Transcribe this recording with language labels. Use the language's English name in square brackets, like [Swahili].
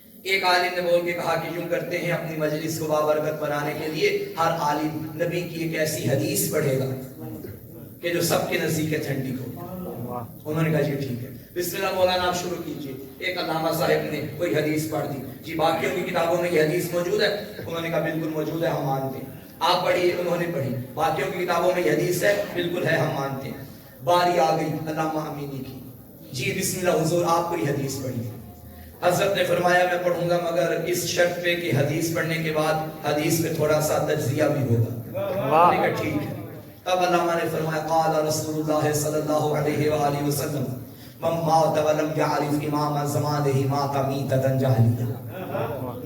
[Urdu] ایک عالم نے بول کے کہا کہ یوں کرتے ہیں اپنی مجلس کو بابرکت بنانے کے لیے ہر عالم نبی کی ایک ایسی حدیث پڑھے گا کہ جو سب کے نزدیک ٹھنڈی ہو. انہوں نے کہا جی ٹھیک ہے، بسم اللہ مولانا آپ شروع کیجئے. ایک علامہ صاحب نے کوئی حدیث پڑھ دی. جی باقیوں کی کتابوں میں یہ حدیث موجود ہے؟ انہوں نے کہا بالکل موجود ہے، ہم مانتے ہیں. آپ پڑھیے. انہوں نے پڑھی. باقیوں کی کتابوں میں یہ حدیث ہے؟ بالکل ہے، ہم مانتے ہیں. باری آ گئی علامہ امینی کی. جی بسم اللہ حضور آپ کوئی حدیث پڑھیے. حضرت نے فرمایا میں پڑھوں گا مگر اس شرط پہ کہ حدیث پڑھنے کے بعد حدیث پہ تھوڑا سا تجزیہ بھی ہوگا. میں نے کہا ٹھیک ہے. تب علامہ نے فرمایا [Arabic] قال رسول اللہ صلی اللہ علیہ وآلہ وسلم من مات ولم يعرف امام زمانہ مات میتۃ جاہلیہ.